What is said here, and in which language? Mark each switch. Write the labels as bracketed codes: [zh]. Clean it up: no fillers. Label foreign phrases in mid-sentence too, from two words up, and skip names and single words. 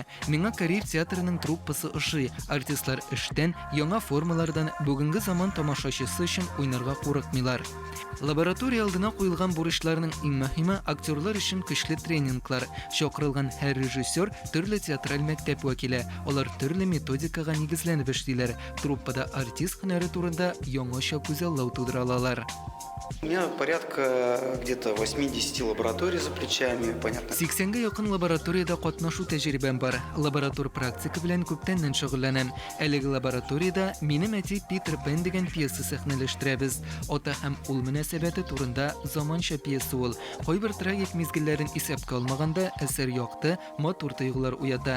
[tt] Миңа Кореев театрының труппасы ошый. Артистлар эштән, яңа формалардан бүгенге заман тамашачысы өчен уйнарга курыкмыйлар. Лаборатория алдына куелган бурычларның иң мөһиме актерлар өчен көчле тренинглар. Чакырылган һәр режиссер төрле театраль мәктәп вәкиле. Алар төрле методикага нигезләнеп эшлиләр. Труппада артист һөнәре турында яңаша күзаллау тудыра алалар. [ru] У меня порядка где-то 80 лабораторий за плечами, понятно. [tt] 80-ге якын лабораториядә катнашу тәҗрибәм бар. Лаборатор практика белән күптәннән шөгыльләнәм. Әлеге лабораториядә минем әти Питер Пен дигән пьеса сәхнәләштерәбез. Ата һәм ул мөнәсәбәте турында заманча пьеса ул. Кайбер трагик мизгелләрен исәпкә алмаганда әсәр якты, матур тойгылар уята.